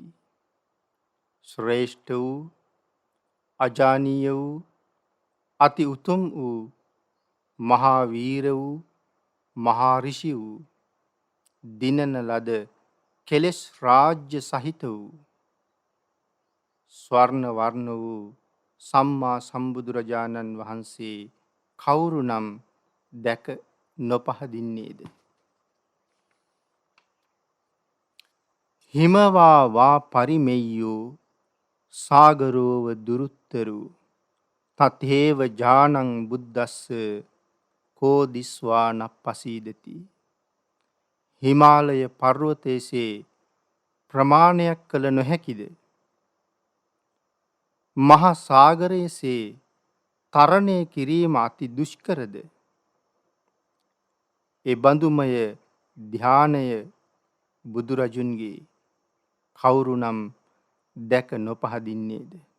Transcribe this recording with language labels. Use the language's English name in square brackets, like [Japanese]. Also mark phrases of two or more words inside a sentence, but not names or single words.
[Sinhala] ශ්‍රේෂ්ඨ වූ අජානීය වූ අති උතුම් වූ මහා වීර වූ මහා ඍෂි වූ දිනන ලද කෙලෙස් රාජ්‍ය සහිත වූ ස්වර්ණ වර්ණ වූ සම්මා සම්බුදුරජාණන් වහන්සේ කවුරුනම් දැක නොපහදින්නේද? [Pali] හිමවා වා පරිමෙය්‍යෝ සාගරෝව දුරුත්තරූ තතේව ඥානං බුද්දස්ස කෝ දිස්වානප්පසීදති. [Sinhala] හිමාලය පර්වතයේසේ ප්‍රමාණයක් කළ නොහැකිද? මහා සාගරයේසේ තරණය කිරීම අති දුෂ්කරද? ඒ බඳුමය ධානය බුදුරජුන්ගේ කවුරුනම් දැක නොපහදින්නේද?